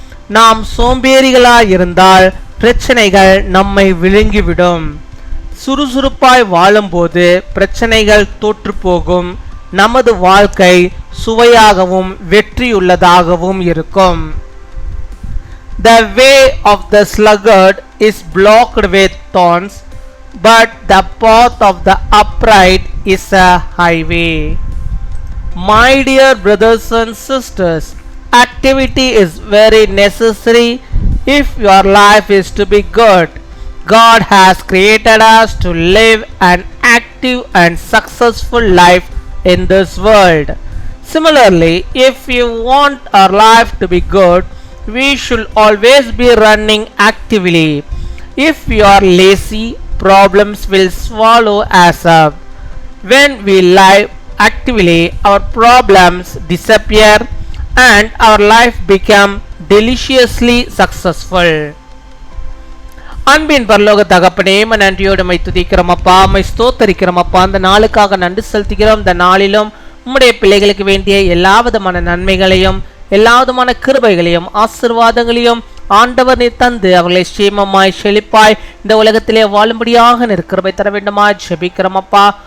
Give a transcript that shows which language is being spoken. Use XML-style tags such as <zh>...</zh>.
<ta>நாம் சோம்பேறிகளாய் இருந்தால் பிரச்சனைகள் நம்மை விழுங்கிவிடும். சுறுசுறுப்பாய் வாழும்போது பிரச்சனைகள் தோற்று போகும். நமது வாழ்க்கை சுவையாகவும் வெற்றியுள்ளதாகவும் இருக்கும்.</ta> <en>The way of the sluggard is blocked with thorns, but the path of the upright is a highway. My dear brothers and sisters, activity is very necessary if your life is to be good. God has created us to live an active and successful life in this world. Similarly, if you want our life to be good, we should always be running actively. If we are lazy, problems will swallow us up. When we live actively, our problems disappear and our life become deliciously successful.</en> <ta>அன்பின் பரலோக தகப்பனே, நன்றியோடு my துதிக்கிறோம் அப்பா, my ஸ்தோத்தரிக்கிறோம் அப்பா. அந்த நாளுக்காக நன்றி செலுத்துகிறோம். இந்த நாளிலும் உம்முடைய பிள்ளைகளுக்கு வேண்டிய எல்லா விதமான நன்மைகளையும் எல்லா விதமான கிருபைகளையும் ஆசீர்வாதங்களையும் ஆண்டவர் நீர் தந்து அவர்களை சேமமாய் செழிப்பாய் இந்த உலகத்திலே வாழும்படியாக கிருபை தர வேண்டுமா ஜெபிக்கிறோம் அப்பா.</ta>